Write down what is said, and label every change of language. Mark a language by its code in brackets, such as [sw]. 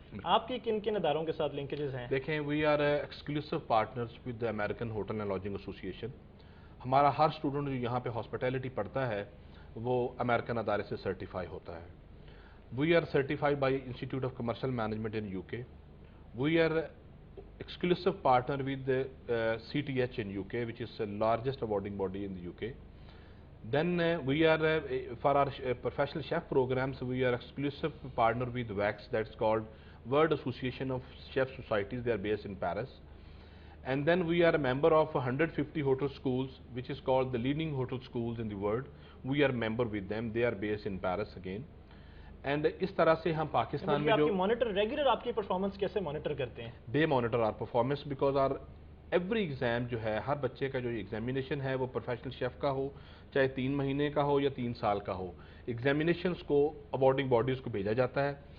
[ur] آپ کی کن کن اداروں کے ساتھ لنکیجز ہیں؟ [en] دیکھیں we are exclusive partners with the American hotel and lodging association. [ur] ہمارا ہر اسٹوڈنٹ جو یہاں پہ ہاسپٹیلٹی پڑھتا ہے وہ امریکن ادارے سے سرٹیفائی ہوتا ہے. [en] We are certified by institute of commercial management in U K. We are exclusive partner with the CTH in UK, which is the largest awarding body in the UK. Then we are, for our professional chef programs, we are exclusive partner with WACS, that's called World Association of Chef Societies, they are based in Paris. And then we are a member of 150 hotel schools, which is called the leading hotel schools in the world. We are a member with them, they are based in Paris again. [ur] And اس طرح سے ہم پاکستان میں جو monitor regular آپ کی performance کیسے monitor کرتے ہیں؟ [en] they monitor our performance because our every exam [ur] جو ہے ہر بچے کا جو ایگزامینیشن ہے وہ پروفیشنل شیف کا ہو چاہے 3 مہینے کا ہو یا 3 سال کا ہو، ایگزامینیشنس کو اوارڈنگ باڈیز کو بھیجا جاتا ہے.